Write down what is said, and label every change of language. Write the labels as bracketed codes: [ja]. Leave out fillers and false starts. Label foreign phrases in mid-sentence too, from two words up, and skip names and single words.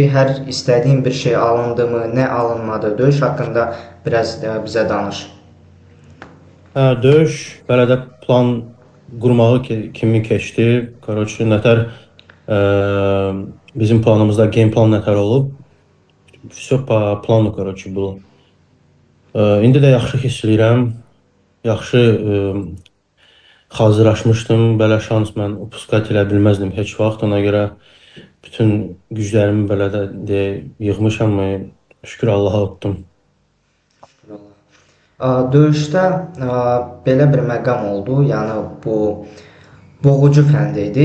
[az] Hər istədiyin bir şey alındımı, nə alınmadı? Döyüş haqqında biraz bizə danış. Döyüş belə də plan qurmağı kimi keçdi. Короче, nətər bizim planımızda [en] game plan [az] nətər olub. [ru] Все по плану, короче, было. [az] İndi də yaxşı hiss edirəm. Yaxşı hazırlaşmışdım. Belə şans mən upuskat elə bilməzdim heç vaxt. Ona görə bütün güclərimi belə də yığmışam. Şükür Allaha utdum. Döyüşdə belə bir məqam oldu, yəni bu boğucu fənd idi.